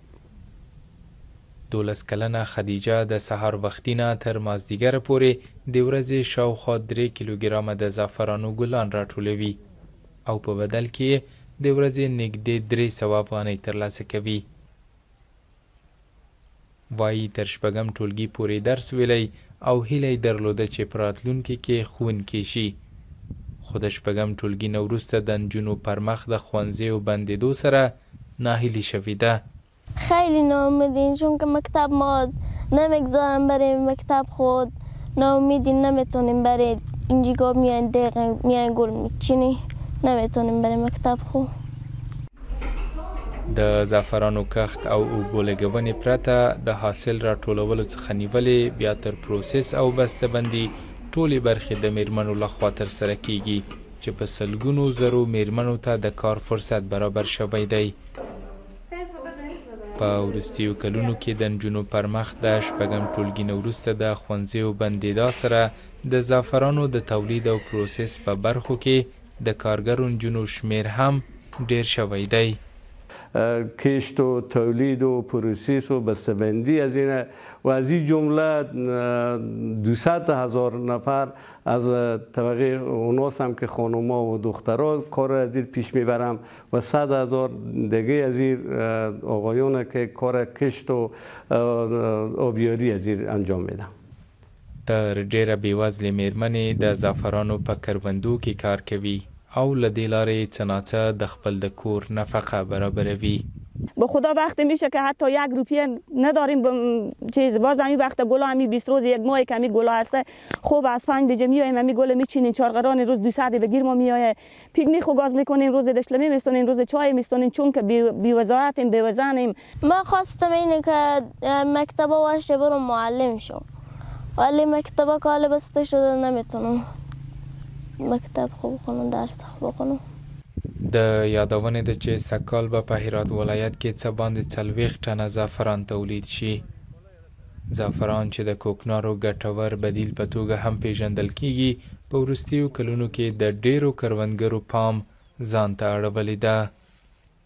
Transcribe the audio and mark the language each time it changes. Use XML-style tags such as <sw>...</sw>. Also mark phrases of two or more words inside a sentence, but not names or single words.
<ps>12 کلنه خدیجه د سهار وختي نه تر مازدیګره پورې د ورځې شاوخوا 3 کیلوګرامه د زعفرانو ګلان راټولوي او په بدل کې د ورځې نږدې 300 افغانۍ ترلاسه کوي. وایي تر شپږم ټولګي پورې درس ویلی او هیله یې درلوده چې په راتلونکي کې ښوونکې شي، خو د شپږم ټولګي نه وروسته د نجونو پر مخ د ښوونځیو بندېدو سره ناهیلي شوې ده.</ps> <fa>خیلی ناامیدیم چون که مکتب ما نمیگذارم بریم مکتب خود، ناامیدیم نمیتونیم بریم اینجا میاین دقیقا میاین گل میچینی نمیتونیم بریم مکتب خود.</fa> <ps>د زعفرانو کښت او اوبو لګونې پرته د حاصل راټولولو څخه نیولې بیا تر پروسس او بسته‌بندي ټولې برخې د میرمنو لخوا ترسره کیږي چې په سلګونو زرو میرمنو ته د کار فرصت برابر شوی دی. په وروستیو کلونو کې د نجونو پر مخ د شپږم ټولګي نه وروسته د ښوونځیو بندېدا سره د زعفرانو د تولید او پروسس په برخو کې د کارګرو نجونو شمیر هم ډیر شوی دی.</ps> <fa>کشت و تولید و پروسس و بسته‌بندی از این و از این جمله 200,000 نفر از طبقه اوناس هم که خانوما و دخترها کار از این پیش میبرم و 100,000 دیگه از این آقایون که کار کشت و آبیاری از این انجام میدم.</fa> <ps>تر ډیره بېوزلې میرمنې د زعفرانو په کروندو کې کار کوي او له دې لارې څه ناڅه د خپل د کور نفقه برابروي.</ps> <fa>به خدا وقتی میشه که حتی 1 روپیه نداریم چیز باز همین وقت گلا همین 20 روز 1 ماه که همین گلا هسته خوب از 5 بجه میایم همین گل میچینیم چارقران روز 200 بگیر ما میایه پیکنیک و گاز میکنیم روز دشلمی میستونیم روز چای میستونیم چون که بی وزارتیم بی وزنیم. ما خواستم اینه که مکتب واشه برم معلم شم ولی مکتب کال بسته شده نمیتونم مکتب خوب بخونم درس خوب بخونم.</fa> <ps>د یادونې ده چې سږکال به په هرات ولایت کې څه باندې 40 ټنه زعفران تولید شي. زعفران چې د کوکنارو ګټور بدیل په توګه هم پیژندل کیږي په وروستیو کلونو کې د ډیرو کروندګرو پام ځان ته اړولې ده.</ps>